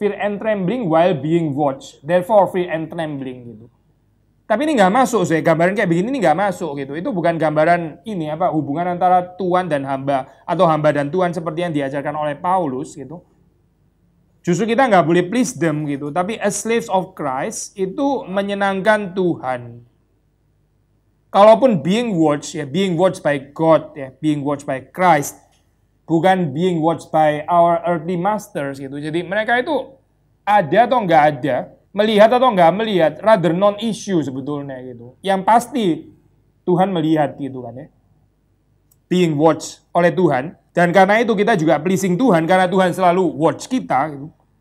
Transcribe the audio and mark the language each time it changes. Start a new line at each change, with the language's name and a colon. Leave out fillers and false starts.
English: Fear and trembling while being watched. Therefore fear and trembling
Indonesian: gitu. Tapi ini nggak masuk gambaran kayak begini ini nggak masuk gitu. Itu bukan gambaran ini hubungan antara Tuhan dan hamba atau hamba dan Tuhan seperti yang diajarkan oleh Paulus gitu. Justru kita nggak boleh
English: please them
Indonesian: gitu. Tapi
English: as slaves of Christ
Indonesian: itu menyenangkan Tuhan. Kalaupun
English: being watched by God ya, being watched by Christ.
Indonesian: Bukan
English: being watched by our earthly masters gitu.
Indonesian: Jadi mereka itu ada atau nggak ada, melihat atau nggak melihat,
English: rather non-issue
Indonesian: sebetulnya gitu. Yang pasti Tuhan melihat gitu kan ya.
English: Being watched
Indonesian: oleh Tuhan. Dan karena itu kita juga pleasing Tuhan, karena Tuhan selalu watch kita gitu.